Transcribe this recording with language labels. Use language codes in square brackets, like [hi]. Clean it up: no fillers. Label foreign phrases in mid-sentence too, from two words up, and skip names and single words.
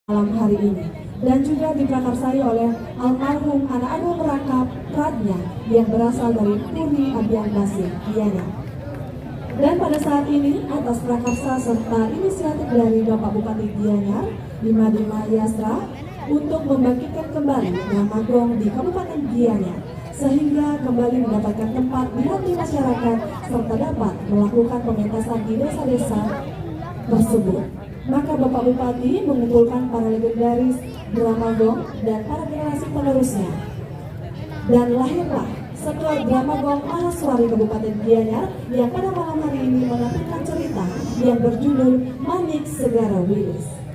[id] malam hari ini, dan juga diprakarsai oleh almarhum anak agung Rangkap Pradnya yang berasal dari Puri Abian Basir, Gianyar. Dan pada saat ini atas prakarsa serta inisiatif dari Bapak Bupati Gianyar, Dima Yasra, untuk membangkitkan kembali drama gong di Kabupaten Gianyar sehingga kembali mendapatkan tempat di hati masyarakat serta dapat melakukan pementasan di desa-desa tersebut. Maka Bapak Bupati mengumpulkan para legendaris drama gong dan para generasi penerusnya. Dan lahirlah sebuah drama gong Mahaswari Kabupaten Gianyar yang pada malam hari ini menampilkan cerita yang berjudul Manik Segara Wilis.